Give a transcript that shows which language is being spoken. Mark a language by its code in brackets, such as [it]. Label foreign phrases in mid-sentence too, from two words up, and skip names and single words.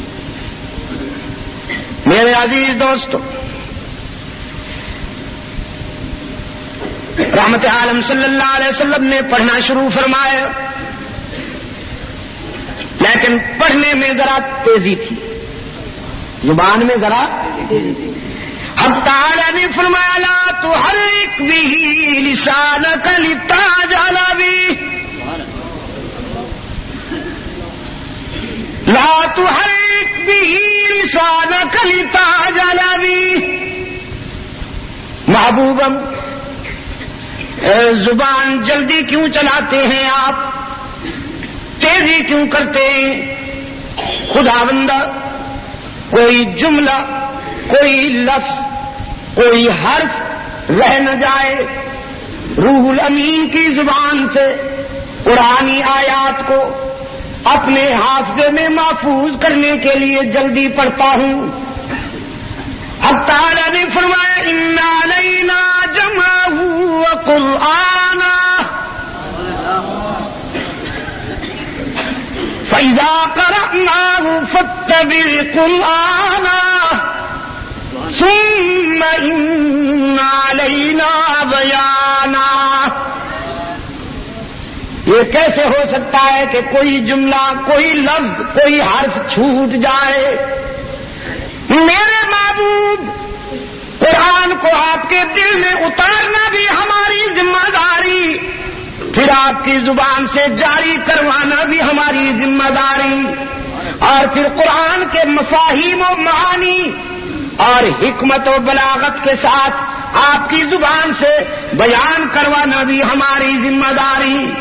[ur] میرے عزیز دوستو، رحمت عالم [ar] صلی اللہ علیہ وسلم [ur] نے پڑھنا شروع فرمایا، لیکن پڑھنے میں ذرا تیزی تھی، زبان میں ذرا تیزی تھی۔ حق تعالی نے فرمایا [ar] لا تحرک به لسانک لتعجل به، لا تحرک به لسانک لتعجل به۔ [ur] محبوبم، زبان جلدی کیوں چلاتے ہیں آپ، تیزی کیوں کرتے ہیں؟ خداوندہ کوئی جملہ، کوئی لفظ، کوئی حرف رہ نہ جائے، روح الامین کی زبان سے قرآنی آیات کو اپنے حافظے میں محفوظ کرنے کے لیے جلدی پڑھتا ہوں۔ حق تعالی نے فرمایا [ar] ان علینا جمعہ وقرآنا فإذا قرأناه فاتبع قرآنا ثم إن علينا بیانا۔ [ur] یہ کیسے ہو سکتا ہے کہ کوئی جملہ، کوئی لفظ، کوئی حرف چھوٹ جائے؟ میرے محبوب، قرآن کو آپ کے دل میں اتارنا بھی ہماری ذمہ داری، پھر آپ کی زبان سے جاری کروانا بھی ہماری ذمہ داری، اور پھر قرآن کے مفاہیم و معانی اور حکمت و بلاغت کے ساتھ آپ کی زبان سے بیان کروانا بھی ہماری ذمہ داری۔